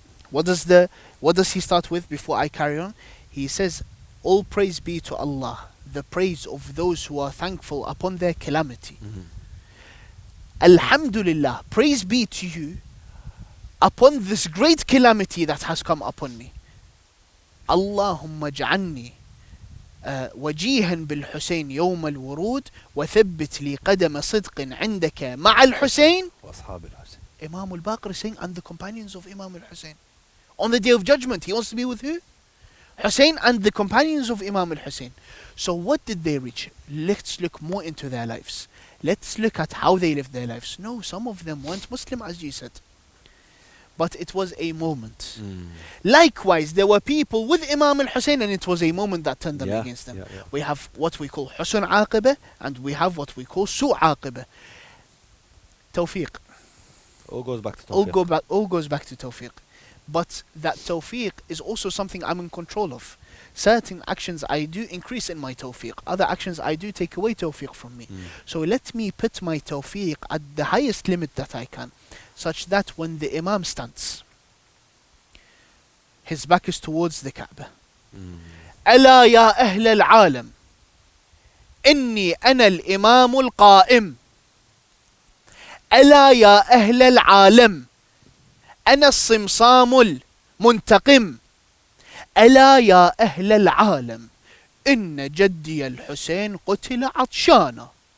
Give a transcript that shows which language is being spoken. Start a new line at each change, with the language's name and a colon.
English: What does he start with before I carry on? He says, all praise be to Allah, the praise of those who are thankful upon their calamity. Alhamdulillah, praise be to you upon this great calamity that has come upon me.
Arabic: Allahumma ja'anni وجيها بالحسين يوم الورود وثبت لي قدم صدق عندك مع الحسين وأصحاب الحسين.
English: Imam al-Baqir is saying, and the companions of Imam al-Hussein. On the Day of Judgment, he wants to be with who? Hussein and the companions of Imam al-Hussein. So what did they reach? Let's look more into their lives. Let's look at how they lived their lives. No, some of them weren't Muslim, as you said. But it was a moment. Likewise, there were people with Imam al-Hussein and it was a moment that turned them against them. We have what we call Husn Aqibah and we have what we call Su' Aqibah. Tawfiq. All goes back to Tawfiq. All goes back to Tawfiq. But that Tawfiq is also something I'm in control of. Certain actions I do increase in my Tawfiq. Other actions I do take away Tawfiq from me. So let me put my Tawfiq at the highest limit that I can, such that when the Imam stands, his back is towards the Kaaba.
Arabic: ألا يا أهل العالم إني أنا الإمام القائم. ألا يا أهل العالم أنا الصمصام المنتقم. ألا يا أهل العالم إن جدي الحسين قتل عطشانا.